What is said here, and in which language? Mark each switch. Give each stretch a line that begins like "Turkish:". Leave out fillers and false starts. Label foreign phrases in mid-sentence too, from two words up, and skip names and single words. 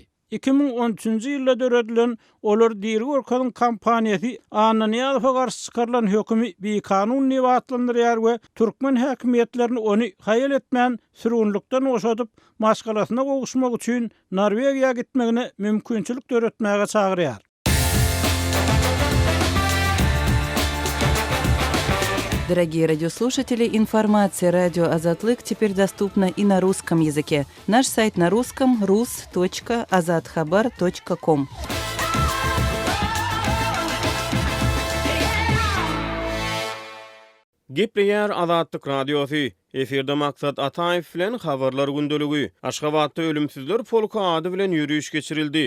Turkmen: 2013-nji ýylda döredilen olar diýeri Orkanyň kampaniýasy Ananiyaz'a garşy çykarylan hökümi bir kanun diýip atlandyrýar we türkmen häkimiýetlerini ony haýal etmän sürgünlükden oşadyp maşgalasyna gowuşmak üçin Norwegiýa gitmegine mümkinçilik döretmäge çagyrýar.
Russian: Дорогие радиослушатели, информация «Радио Азатлык» теперь доступна и на русском языке. Наш сайт на русском rus.azatxabar.com.
Turkmen: Gepleýär Azatlyk radiosy. Eferde maksat Ataýew bilen habarlar gündölügi. Aşgabatda ölümsüzler polku ady bilen ýürüýüş geçirildi.